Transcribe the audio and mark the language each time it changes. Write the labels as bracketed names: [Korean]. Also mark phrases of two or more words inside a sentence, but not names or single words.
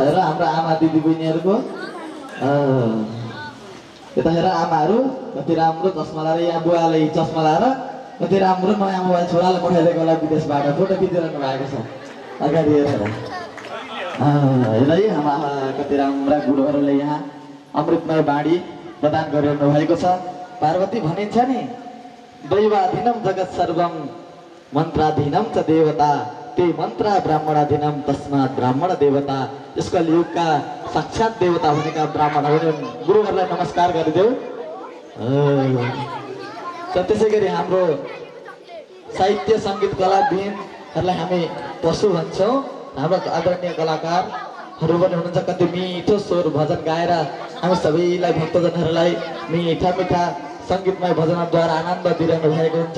[Nepali] हेर हाम्रो आमा दिदी बहिनीहरूको। यता हेर आमाहरू कति राम्रो चस्मा लाएर, यहाँ बुवाले चस्मा लाएर कति राम्रो नयाँ मोबाइल छोरालाई पठाइदिएको होला विदेशबाट, फोटो खिचिरहनु भएको छ अगाडि। हेर हेर है आमा, कति राम्रा गुरुहरूले यहाँ अमृतमय बाणी प्रदान गरिरहनु भएको छ। पार्वती भनिन्छ नि, [Sanskrit] दैवाधीनम जगत सर्वम मन्त्राधीनम च देवता, ते मन्त्र ब्राह्मणाधीनम तस्मात् ब्राह्मण देवता। [Nepali] यस कलियुगका साक्षात देवता भनेका ब्राह्मण हो। गुरुहरूलाई नमस्कार गरिदेऊ। त्यसै गरी हाम्रो साहित्य सङ्गीत कलाविदहरूलाई हामी पशु भन्छौँ। हाम्रो आदरणीय कलाकारहरू पनि हुनुहुन्छ, कति मिठो स्वर भजन गाएर हामी सबैलाई भक्तजनहरूलाई मिठा मिठा सङ्गीतमय भजनद्वारा आनन्द दिइरहनु भएको हुन्छ।